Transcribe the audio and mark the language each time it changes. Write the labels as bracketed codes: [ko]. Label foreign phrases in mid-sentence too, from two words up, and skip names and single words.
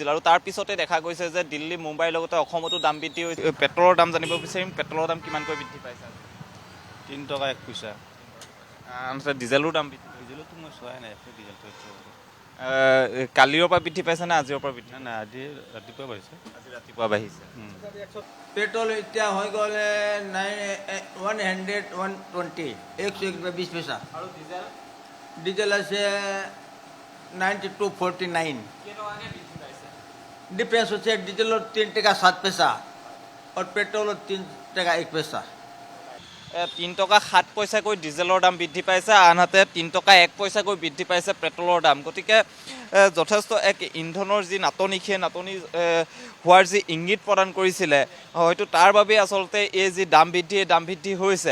[as] আৰু তাৰ পিছতে দেখা গৈছে যে দিল্লী মুম্বাইৰ লগতে অসমতো দাম বৃদ্ধি হৈছে। পেট্ৰলৰ দাম জানিব বিচাৰিম, পেট্ৰলৰ দাম কিমানকৈ বৃদ্ধি পাইছে? 3 টকা 1 পইচা। আনহাতে ডিজেলৰ দাম বৃদ্ধি ডিজেলতো মই চোৱাই নাই, ডিজেলটো কালিৰ পৰা বৃদ্ধি পাইছে নে আজিৰ পৰা বৃদ্ধি? নাই, আজি ৰাতিপুৱা বাঢ়িছে। আজি ৰাতিপুৱা বাঢ়িছে। [hi] पेट्रोल इतना हो गए 100 120 120 पैसा [as] আৰু ডিজেল [hi] डीजल से 92 49 [as] কেইটকাকৈ বৃদ্ধি পাইছে? [hi] डिफरेंस होते डीजल 3 टका 7 पैसा और पेट्रोल 3 टका 1 पैसा [as] 3 টকা 7 পইচাকৈ ডিজেলৰ দাম বৃদ্ধি পাইছে, আনহাতে 3 টকা 1 পইচাকৈ বৃদ্ধি পাইছে পেট্ৰলৰ দাম। গতিকে যথেষ্ট এক ইন্ধনৰ যি নাটনি, সেই নাটনি হোৱাৰ যি ইংগিত প্ৰদান কৰিছিলে, হয়তো তাৰ বাবেই আচলতে এই যি দাম বৃদ্ধি হৈছে।